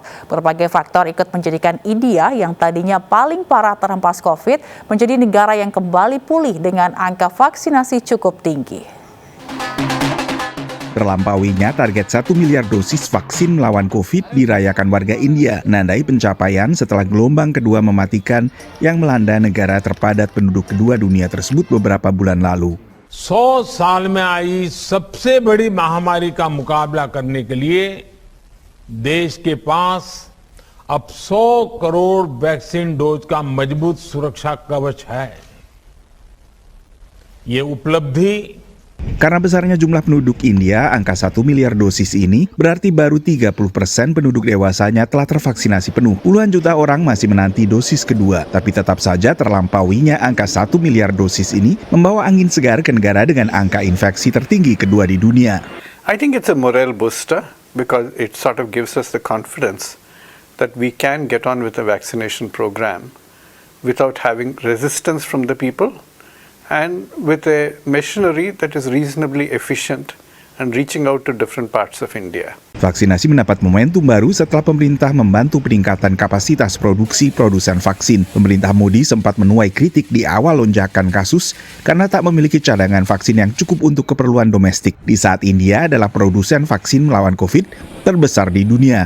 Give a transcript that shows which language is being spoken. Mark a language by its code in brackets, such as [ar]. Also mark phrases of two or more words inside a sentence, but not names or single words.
[id] Berbagai faktor ikut menjadikan India yang tadinya paling parah terhempas COVID menjadi negara yang kembali pulih dengan angka vaksinasi cukup tinggi. Terlampauinya target 1 miliar dosis vaksin melawan COVID dirayakan warga India, menandai pencapaian setelah gelombang kedua mematikan yang melanda negara terpadat penduduk kedua dunia tersebut beberapa bulan lalu. [hi] 100 साल में आई सबसे बड़ी महामारी का मुकाबला करने के लिए देश के पास अब 100 करोड़ वैक्सीन डोज का मजबूत सुरक्षा कवच है। ये उपलब्धि [id] Karena besarnya jumlah penduduk India, angka 1 miliar dosis ini berarti baru 30% penduduk dewasanya telah tervaksinasi penuh. Puluhan juta orang masih menanti dosis kedua, tapi tetap saja terlampauinya angka 1 miliar dosis ini membawa angin segar ke negara dengan angka infeksi tertinggi kedua di dunia. [en] I think it's a morale booster because it sort of gives us the confidence that we can get on with the vaccination program without having resistance from the people, and with a machinery that is reasonably efficient and reaching out to different parts of India. [id] Vaksinasi mendapat momentum baru setelah pemerintah membantu peningkatan kapasitas produksi produsen vaksin. Pemerintah Modi sempat menuai kritik di awal lonjakan kasus karena tak memiliki cadangan vaksin yang cukup untuk keperluan domestik. Di saat India adalah produsen vaksin melawan COVID terbesar di dunia.